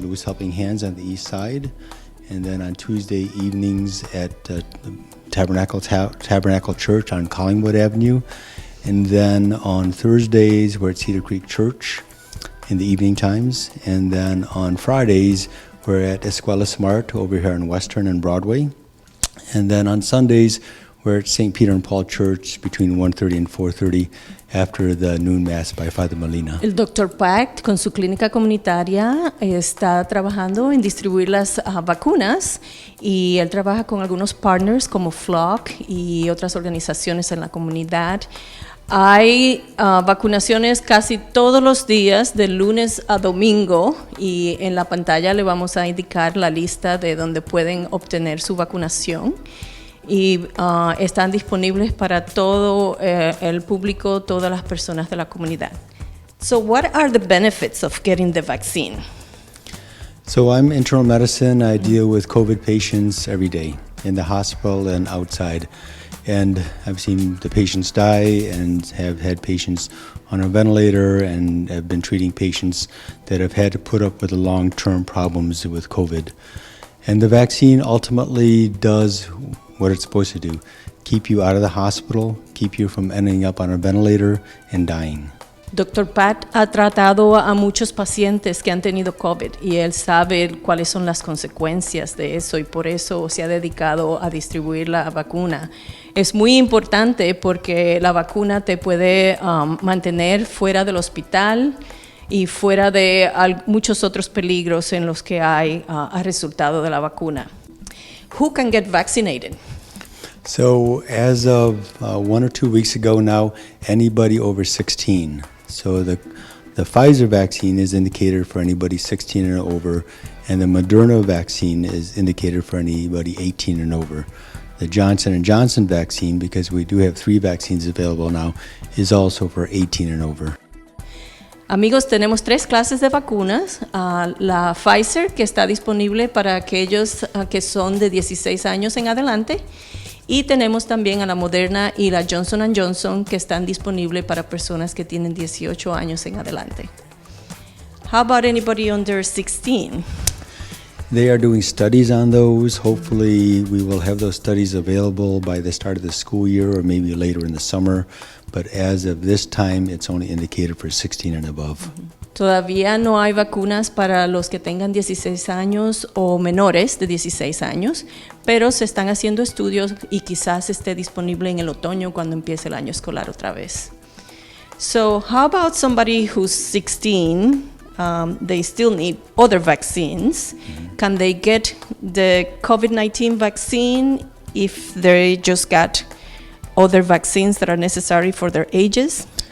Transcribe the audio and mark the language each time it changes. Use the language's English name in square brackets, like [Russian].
[English] Louis Helping Hands on the east side, and then on Tuesday evenings at Tabernacle Church on Collingwood Avenue, and then on Thursdays we're at Cedar Creek Church in the evening times, and then on Fridays we're at Escuela Smart over here on Western and Broadway, and then on Sundays we're at St. Peter and Paul Church between 1:30 and 4:30 after the noon mass by Father Molina. [Spanish] El Dr. Paat con su clínica comunitaria está trabajando en distribuir las vacunas y él trabaja con algunos partners como Flock y otras organizaciones en la comunidad. Hay vacunaciones casi todos los días, de lunes a domingo, y en la pantalla le vamos a indicar la lista de donde pueden obtener su vacunación. Y están disponibles para todo el público, todas las personas de la comunidad. [English] So what are the benefits of getting the vaccine? So I'm internal medicine. I deal with COVID patients every day in the hospital and outside. And I've seen the patients die and have had patients on a ventilator and have been treating patients that have had to put up with the long-term problems with COVID. And the vaccine ultimately does what it's supposed to do: keep you out of the hospital, keep you from ending up on a ventilator and dying. [Spanish] Dr. Paat ha tratado a muchos pacientes que han tenido COVID y él sabe cuáles son las consecuencias de eso y por eso se ha dedicado a distribuir la vacuna. Es muy importante porque la vacuna te puede mantener fuera del hospital y fuera de muchos otros peligros en los que hay a resultado de la vacuna. [English] Who can get vaccinated? So as of 1 or 2 weeks ago now, anybody over 16. So the Pfizer vaccine is indicated for anybody 16 and over, and the Moderna vaccine is indicated for anybody 18 and over. The Johnson & Johnson vaccine, because we do have 3 vaccines available now, is also for 18 and over. [Spanish] Amigos, tenemos 3 clases de vacunas. La Pfizer, que está disponible para aquellos que son de 16 años en adelante. Y tenemos también a la Moderna y la Johnson & Johnson, que están disponibles para personas que tienen 18 años en adelante. [English] How about anybody under 16? They are doing studies on those. Hopefully we will have those studies available by the start of the school year or maybe later in the summer. But as of this time, it's only indicated for 16 and above. [Spanish] Todavía no hay vacunas para los que tengan 16 años o menores de 16 años, pero se están haciendo estudios y quizás esté disponible en el otoño cuando empiece el año escolar otra vez. [English] So how about somebody who's 16, they still need other vaccines. Can they get the COVID-19 vaccine if they just got other vaccines that are necessary for their ages?